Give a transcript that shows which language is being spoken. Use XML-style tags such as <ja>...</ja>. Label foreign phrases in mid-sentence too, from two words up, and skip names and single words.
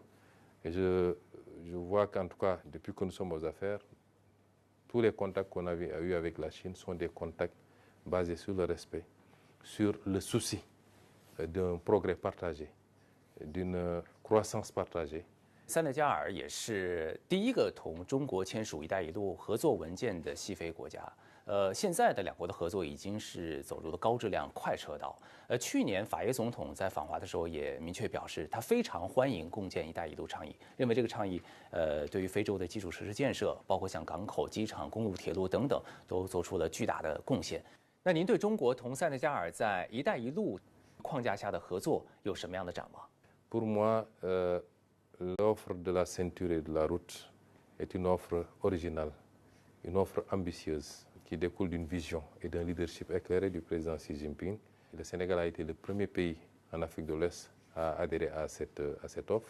<fr>Et je vois qu'en tout cas, depuis que nous sommes aux affaires, tous les contacts qu'on avait eus avec la Chine sont des contacts basés sur le respect, sur le souci d'un progrès partagé, d'une croissance partagée.</fr> <zh>塞内加尔也是第一个同中国签署“一带一路”合作文件的西非国家。现在的两国的合作已经是走入了高质量快车道。去年法耶总统在访华的时候也明确表示，他非常欢迎共建“一带一路”倡议，认为这个倡议对于非洲的基础设施建设，包括像港口、机场、公路、铁路等等，都做出了巨大的贡献。那您对中国同塞内加尔在“一带一路”框架下的合作有什么样的展望？</zh> <fr>Pour moi, l'offre de la ceinture et de la route est une offre originale, une offre ambitieuse qui découle d'une vision et d'un leadership éclairé du président Xi Jinping. Le Sénégal a été le premier pays en Afrique de l'Ouest à adhérer à cette offre.</fr>